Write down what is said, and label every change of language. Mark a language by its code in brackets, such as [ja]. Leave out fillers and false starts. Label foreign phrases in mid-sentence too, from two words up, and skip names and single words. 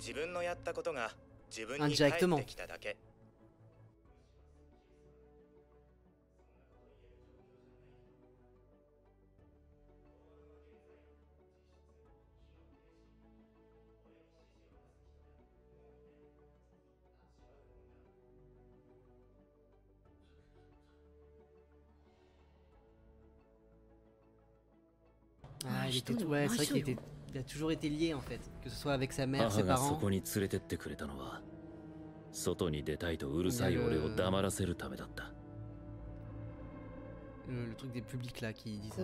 [ja] 自分のやったことが自分に返ってきただけ。 [fr] Ah, il était tout, ouais, c'est vrai qu'il a toujours été lié en fait, que ce soit avec sa mère, ses [ja] 母がそ [fr] parents. [ja] こに連れてってくれたのは外に出たいとうるさい俺を黙らせるためだった。 [fr] Le truc des publics là qui disent